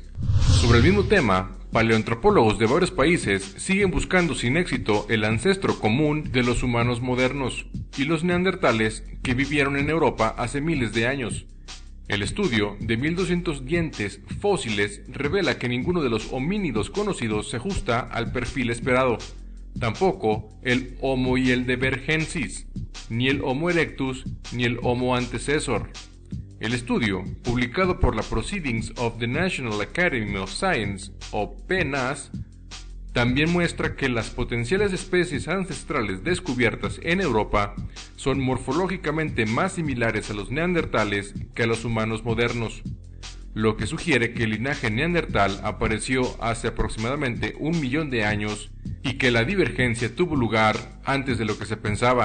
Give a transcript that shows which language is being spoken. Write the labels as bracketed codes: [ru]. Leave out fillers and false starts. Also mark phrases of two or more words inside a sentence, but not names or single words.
[es] Sobre el mismo tema, paleoantropólogos de varios países siguen buscando sin éxito el ancestro común de los humanos modernos y los neandertales que vivieron en Europa hace miles de años. El estudio de 1200 dientes fósiles revela que ninguno de los homínidos conocidos se ajusta al perfil esperado. Tampoco el Homo heidelbergensis, ni el Homo erectus, ni el Homo antecessor. El estudio, publicado por la Proceedings of the National Academy of Science, o PNAS, también muestra que las potenciales especies ancestrales descubiertas en Europa son morfológicamente más similares a los neandertales que a los humanos modernos, lo que sugiere que el linaje neandertal apareció hace aproximadamente 1 millón de años y que la divergencia tuvo lugar antes de lo que se pensaba.